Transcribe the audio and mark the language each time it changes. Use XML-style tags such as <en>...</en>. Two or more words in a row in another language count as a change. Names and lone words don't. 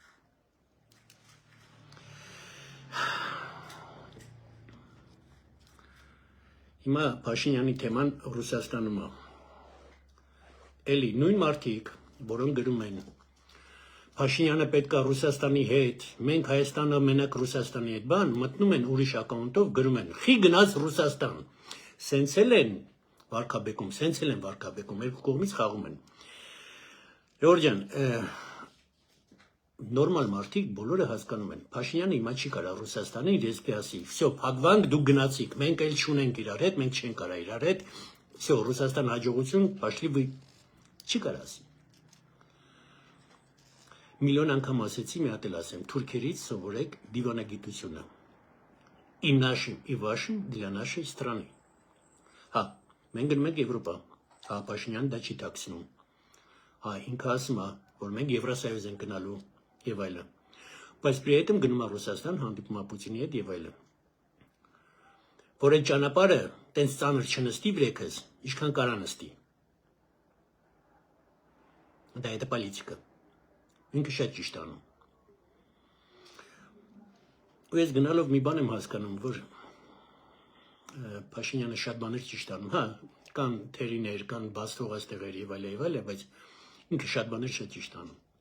<hy>Հիմա Փաշինյանի թեման Ռուսաստանում է։ Էլի նույն մարդիկ, որոնք գրում են Փաշինյանը պետք է Ռուսաստանի հետ, մենք Հայաստանը մենակ Ռուսաստանի հետ, բան, մտնում են ուրիշ ակաունտով գրում են, խի գնաց Ռուսաստան։ Սենց էլ են վարկաբեկում, երկու կողմից խաղում են։ Ժորժյան, նորմալ մարդիկ բոլորը հասկանում են, Փաշինյանը հիմա չի կարա Ռուսաստանին դեսպի ասի, վсё, փակվանք, դուք գնացիք, մենք էլ չունենք իրար հետ, մենք չենք կարա իրար հետ, վсё, Ռուսաստան հաջողություն,</hy> <ru>пошли вы,</ru> <hy>չի կարա ասի։ Միլիոն անգամ ասեցի, մի հատ էլ ասեմ, թուրքերից սովորեք դիվանագիտությունը։</hy> <ru>И нашим, и вашим для нашей страны։</ru> <hy>Հա, մենք գնում ենք Եվրոպա, հա, Փաշինյանը դա չի տաքսնում։ Հա, ինքը ասում է, որ մենք Եվրասոյուզ ենք գնալու եւ այլն։ Բայց</hy> <ru>при этом</ru> <hy>գնում է Ռուսաստան, հանդիպում է Պուտինի հետ եւ այլն։ Որ այդ ճանապարհը տենց ծանր չնստի վրեքս, ինչքան կարա նստի։ Դա է պոլիտիկա։ Ինքը շատ ճիշտ անում։ Ու ես գնալով մի բան եմ հասկանում, որ Փաշինյանը շատ բաներ ճիշտ անում, հա, կան թերիներ, կան բաց թողածտեղեր եւ այլն, բայց ինքը շատ բաներ շատ ճիշտ անում։</hy>